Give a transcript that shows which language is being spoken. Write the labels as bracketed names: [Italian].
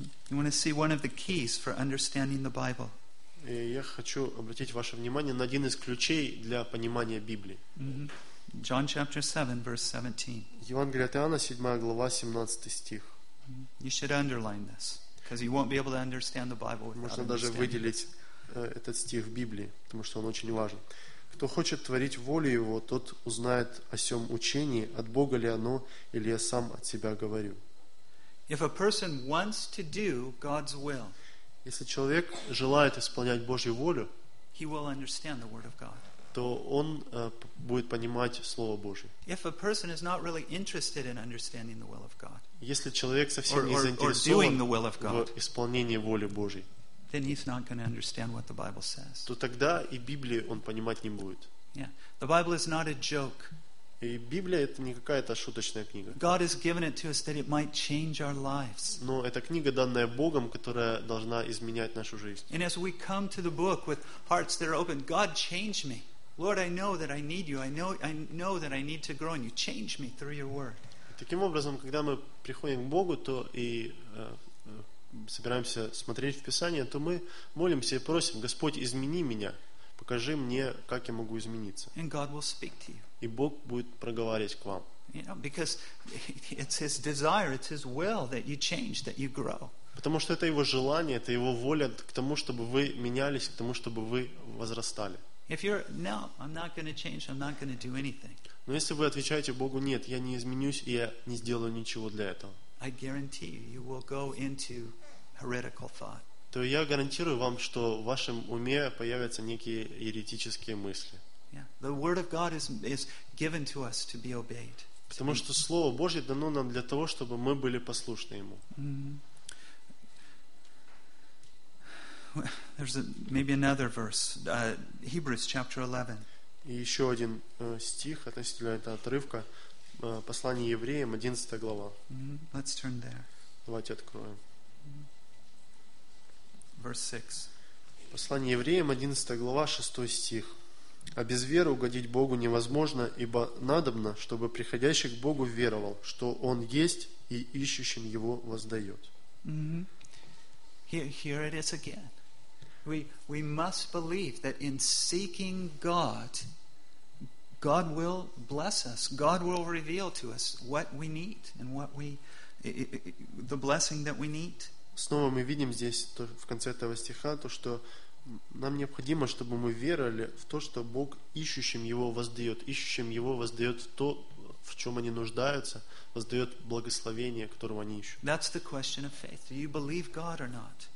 [English] You want to see one of the keys for understanding the Bible. [Russian] И я хочу обратить ваше внимание на один из ключей для понимания Библии. [English] Mm-hmm. John chapter 7, verse 17. [Russian] Евангелие от Иоанна, 7 глава, 17 стих. [English] You should underline this, because you won't be able to understand the Bible without understanding. [Russian] Можно даже выделить этот стих в Библии, потому что он очень важен. Кто хочет творить волю Его, тот узнает о сём учении, от Бога ли оно, или я сам от себя говорю. [English] If a person wants to do God's will, [Russian] если человек желает исполнять Божью волю, [English] he will understand the Word of God. [Russian] То он будет понимать Слово Божие. Если человек совсем не заинтересован в исполнении воли Божьей, то тогда и Библию он понимать не будет. [English] Yeah. The Bible is not a joke. [Russian] И Библия это не какая-то шуточная книга. [English] God has given it to us that it might change our lives. [Russian] Но это книга, данная Богом, которая должна изменять нашу жизнь. [English] And as we come to the book with hearts that are open, God, change me. Lord, I know that I need you. I know that I need to grow in you. Change me through your word. [Russian] Таким образом, когда мы приходим к Богу, то и собираемся смотреть в Писание, то мы молимся и просим: Господь, измени меня, покажи мне, как я могу измениться. [English] And God will speak to you. [Russian] И Бог будет проговаривать к вам. [English] You know, because it's His desire, it's His will that you change, that you grow. [Russian] Потому что это Его желание, это Его воля к тому, чтобы вы менялись, к тому, чтобы вы возрастали. [English] If you're no, I'm not going to change. I'm not going to do anything. [Russian] Но если вы отвечаете Богу: нет, я не изменюсь и я не сделаю ничего для этого. [English] I guarantee you, you will go into heretical thought. [Russian] То я гарантирую вам, что в вашем уме появятся некие еретические мысли. [English] Yeah. The word of God is given to us to be obeyed. [Russian] Потому что Слово Божье дано нам для того, чтобы мы были послушны Ему. [English] There's maybe another verse, Hebrews chapter 11. [Russian] И еще один стих относительно этого отрывка, послание евреям, 11 глава. [English] Mm-hmm. Let's turn there. [Russian] Давайте откроем. [English] Verse 6. [Russian] Послание евреям, 11 глава, 6 стих. «А без веры угодить Богу невозможно, ибо надобно, чтобы приходящий к Богу веровал, что Он есть и ищущим Его воздает». [English] Mm-hmm. Here it is again. We must believe that in seeking God, God will bless us. God will reveal to us what we need and what we the blessing that we need. [Russian] Снова мы видим здесь то, в конце этого стиха, то, что нам необходимо, чтобы мы веровали в то, что Бог ищущим Его воздает. Ищущим Его воздает то, в чем они нуждаются, воздает благословение, которого они ищут. [English] That's the question of faith. Do you believe God or not?